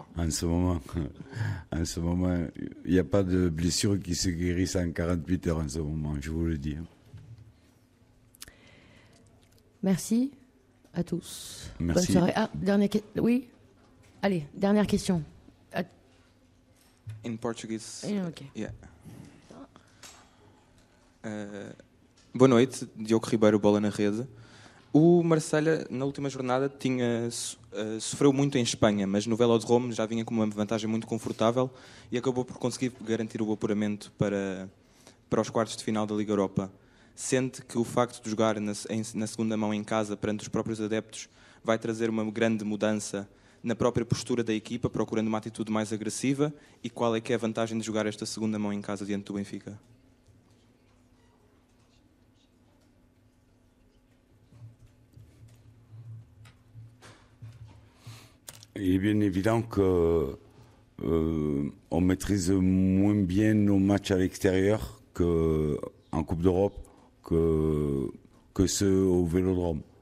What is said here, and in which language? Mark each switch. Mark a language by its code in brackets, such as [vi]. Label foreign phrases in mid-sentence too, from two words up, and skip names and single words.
[fr] En ce moment, il n'y a pas de blessure qui se guérisse en 48 heures en ce moment, je vous le dis. Merci à tous. Merci. Bonne soirée. Ah, oui. Allez, dernière question. [en] In Portuguese. Ok. Yeah. [pt] Boa noite, Diogo Ribeiro, Bola na Rede. O Marselha, na última jornada, sofreu muito em Espanha, mas no Velodrome já vinha com uma vantagem muito confortável e acabou por conseguir garantir o apuramento para os quartos de final da Liga Europa. Sente que o facto de jogar na segunda mão em casa perante os próprios adeptos vai trazer uma grande mudança na própria postura da equipa, procurando uma atitude mais agressiva? E qual é que é a vantagem de jogar esta segunda mão em casa diante do Benfica? [fr] Il est bien évident que on maîtrise moins bien nos matchs à l'extérieur qu'en Coupe d'Europe, que ceux au Vélodrome.